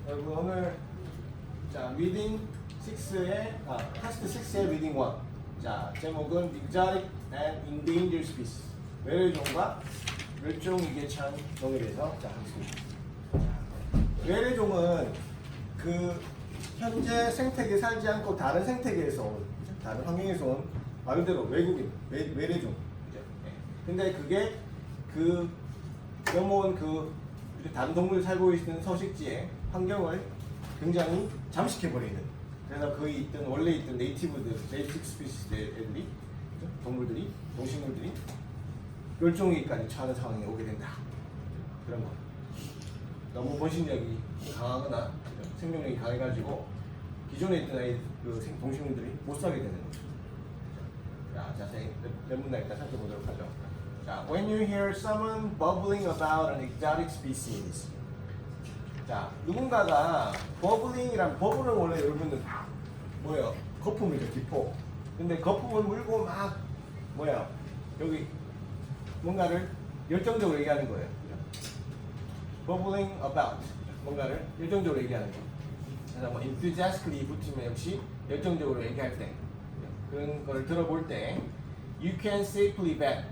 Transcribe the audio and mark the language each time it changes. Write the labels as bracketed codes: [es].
[ko] 여러분 오늘 자, 리딩 6의 테스트 6의 리딩 1. 자, 제목은 [en] Exotic and Endangered Species. [ko] 외래종과 멸종위기에 종에 대해서 자, 하겠습니다. 외래종은 그 현재 생태계에 살지 않고 다른 생태계에서 온, 다른 환경에서 온 말 그대로 외국인, 외래종. 그죠? 네. 근데 그게 그 넘어온 그 다른 동물이 살고 있는 서식지의 환경을 굉장히 잠식해버리는. 그래서 거기 있던 원래 있던 네이티브들, 베이직 스피시들이 동물들이, 동식물들이 멸종위기까지 처하는 상황에 오게 된다. 그런 거. 너무 번식력이 강하거나 생명력이 강해가지고 기존에 있던 그 동식물들이 못 살게 되는 거죠. 자, 자세히 몇 문단 일단 살펴보도록 하죠. [en] 자, when you hear someone bubbling about an exotic species. [ko] 자, 누군가가 버블링이란 버블은 원래 여러분들 뭐예요? 거품이죠, 기포. 근데 거품을 물고 막 뭐야? 여기 뭔가를 열정적으로 얘기하는 거예요. [en] bubbling about [ko] 뭔가를 열정적으로 얘기하는 거. 그래서 뭐 enthusiastically 붙이면 역시 열정적으로 얘기할 때 그런 거를 들어볼 때 [en] you can safely bet.